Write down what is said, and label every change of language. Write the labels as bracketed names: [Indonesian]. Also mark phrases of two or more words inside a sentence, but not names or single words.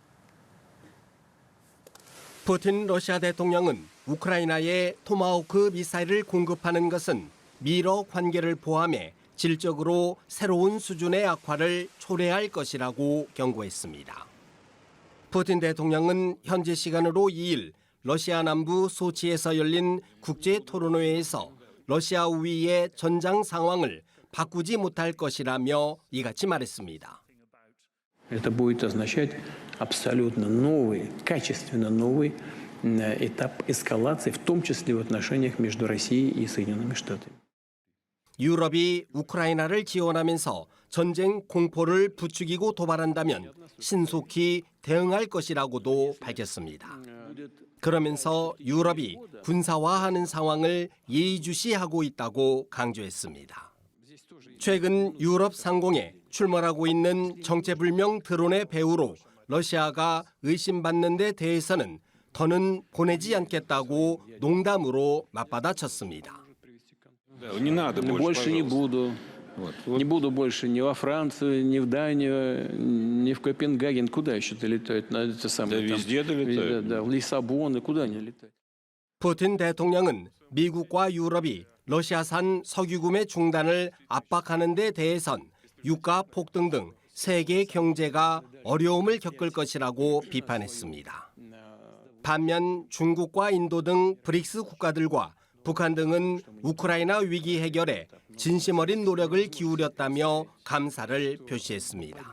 [Korean] 푸틴 러시아 대통령은 우크라이나에 토마호크 미사일을 공급하는 것은 미러 관계를 포함해 질적으로 새로운 수준의 악화를 초래할 것이라고 경고했습니다. 푸틴 대통령은 현지 시간으로 2일 러시아 남부 소치에서 열린 국제 토론회에서 러시아 우위의 전장 상황을 바꾸지 못할 것이라며 이같이 말했습니다. [Russian] Это будет означать абсолютно новый, качественно новый этап эскалации, в том числе в отношениях между Россией и Соединенными Штатами. [Korean] 유럽이 우크라이나를 지원하면서 전쟁 공포를 부추기고 도발한다면 신속히 대응할 것이라고도 밝혔습니다. 그러면서 유럽이 군사화하는 상황을 예의주시하고 있다고 강조했습니다. 최근 유럽 상공에 출몰하고 있는 정체불명 드론의 배후로 러시아가 의심받는 데 대해서는 더는 보내지 않겠다고 농담으로 맞받아쳤습니다. [Russian] Больше не буду. Не буду больше ни во Францию, ни в Данию, ни в Копенгаген. Куда еще-то летают? Да везде долетают. Да, в Лиссабон. Куда они летают? [Korean] 푸틴 대통령은 미국과 유럽이 러시아산 석유 구매 중단을 압박하는 데 대해선 유가 폭등 등 세계 경제가 어려움을 겪을 것이라고 비판했습니다. 반면 중국과 인도 등 브릭스 국가들과 북한 등은 우크라이나 위기 해결에 진심 어린 노력을 기울였다며 감사를 표시했습니다.